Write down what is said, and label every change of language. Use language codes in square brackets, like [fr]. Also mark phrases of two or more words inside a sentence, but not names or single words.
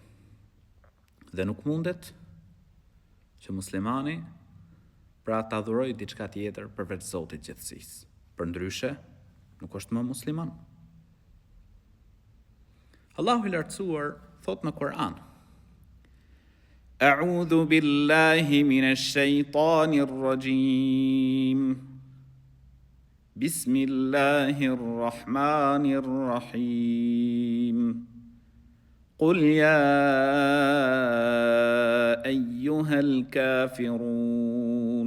[sq] Dhe nuk mundet që muslimani pra të adhuroj diçka tjetër përveç Zotit gjithësisë. Përndryshe, nuk është më musliman. Allahu i lartësuar thot në Kur'an: [ar] أعوذ بالله من الشيطان الرجيم. بسم الله الرحمن الرحيم. قل يا أيها الكافرون.